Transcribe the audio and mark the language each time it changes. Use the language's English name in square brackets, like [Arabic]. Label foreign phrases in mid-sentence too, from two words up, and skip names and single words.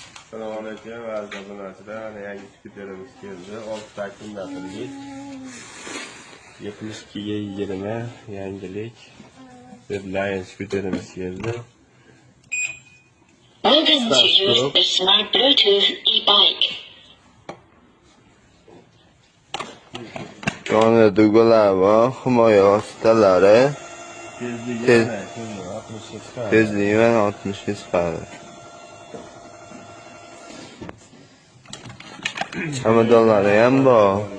[Uzbek] Assalomu alaykum aziz obunachilar. Yangi skuterimiz keldi. 6 kundatirlik. 72 ga 20 yangilik. Redline skuterimiz keldi. [English] Welcome to use the smart Bluetooth e-bike. [Uzbek] Yonida dugalar bor, himoya vositalari. Tezligi mana 60 ga chiqadi. Chamadonlari ham bor.